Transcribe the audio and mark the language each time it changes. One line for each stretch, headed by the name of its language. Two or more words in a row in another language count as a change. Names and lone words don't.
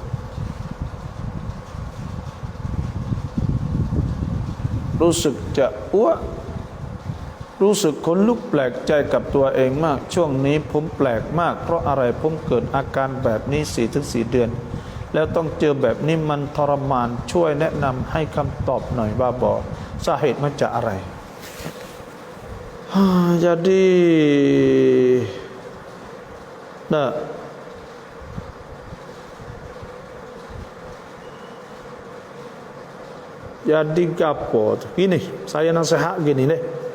Thai: จะอ้วกรู้สึกขนลุกแปลกใจกับตัวเองมากช่วง นี้ผมแปลกมากเพราะอะไรผมเกิดอาการแบบนี้ 4-4 เดือนแล้วต้องเจอแบบนี้มันทรมานช่วยแนะนำให้คำตอบหน่อยว่าบอกสาเหตุมาจากอะไร
Malay: jadi jadi gapo gini saya nasihat gini deh.